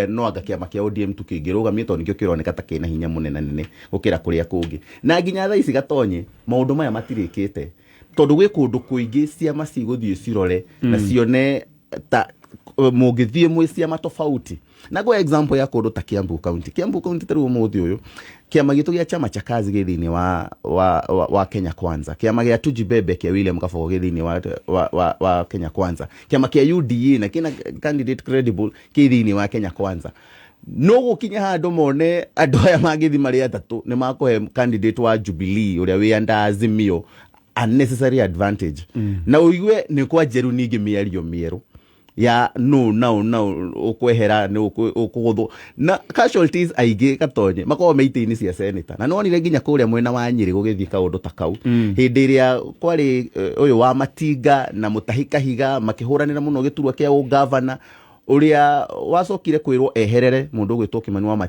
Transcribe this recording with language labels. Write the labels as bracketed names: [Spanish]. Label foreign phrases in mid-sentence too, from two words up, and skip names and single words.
[Kikuyu] no anga kĩama kĩa ODM tukĩngĩrũgamia tondũ nĩkĩo kĩroneka ta kĩna hinya mũnene gũkĩra kũrĩa kũngĩ na nginya thaa ici gatonye maũndũ maya matirĩkĩte tondũ gwĩ kũndũ kũingĩ ciama cigũthiĩ cirore na cione ta mũngĩthiĩ mwĩ ciama tofauti na kwa example ya kũndũ ta Kiambu County tarĩ ũmũthĩ ũyũ kĩama gĩtũ gĩa chama cha kazi gĩthĩinĩ wa Kenya Kwanza kĩama gĩa Tujibebe kĩa William Kabogo gĩthĩinĩ wa Kenya Kwanza kĩama kĩa UDA na kina [English] candidate credible [Kikuyu] gĩthĩinĩ wa Kenya Kwanza no gũkinya handũ mone andũ aya magĩthi marĩ atatũ nĩ makũhe candidate wa Jubilee ũrĩa wĩ anda Azimio [English] unnecessary advantage [Kikuyu] na uigue nĩ kwa njeru ningĩ mĩario mĩerũ ya no ukwehera nĩ ũkũgũthwo na casualties aingĩ gatonye makorwo meitĩ-inĩ cia senator na nonire nginya kũrĩa mwena wa Nyĩrĩ gũgĩthiĩ kaũndũ ta kau hĩndĩ ĩrĩa kwarĩ ũyũ wa Matinga na Mũtahi Kahiga makĩhũranĩra mũno gĩturwa kĩa ũgavana ũrĩa wacokire kwĩrwo eherere mũndũ ũgwĩtwo Kĩmani